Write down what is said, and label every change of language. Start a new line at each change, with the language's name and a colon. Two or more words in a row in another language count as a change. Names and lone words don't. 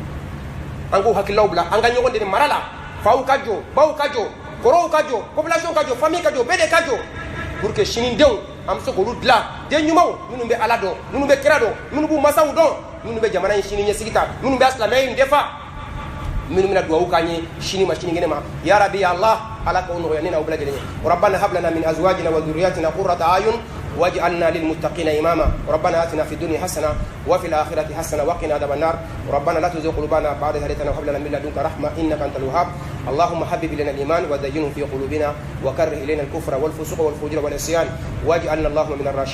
Bambara: an k'o hakililaw bila an ka ɲɔgɔn dɛmɛ mara la faw ka jɔ baw ka jɔ kɔrɔw ka jɔ population ka jɔ famille ka jɔ bɛɛ de ka jɔ
French: pour que
Bambara: sinidenw an bɛ se k'olu dilan den ɲumanw minnu bɛ ala dɔn minnu bɛ kira dɔn minnu b'u masaw dɔn minnu bɛ jamana in sini ɲɛsigi ta minnu bɛ silamɛya in defa minnu bɛna duwawu k'an ye sini ma sinikɛnɛ ma
Arabic: ya rabi ya allah
Bambara: ala k'o nɔgɔya ne n'aw bɛɛ lajɛlen ye
Arabic: ربنا هب لنا من أزواجنا وذرياتنا قرة أعين واجعلنا للمتقين إماما ربنا آتنا في الدنيا حسنة وفي الآخرة حسنة وقنا عذاب النار ربنا لا تزغ قلوبنا بعد إذ هديتنا وهب لنا من لدنك رحمة إنك أنت الوهاب اللهم حبب إلينا الإيمان وزينه في قلوبنا وكره إلينا الكفر والفسوق والفجور والعصيان واجعلنا اللهم من الراشدين.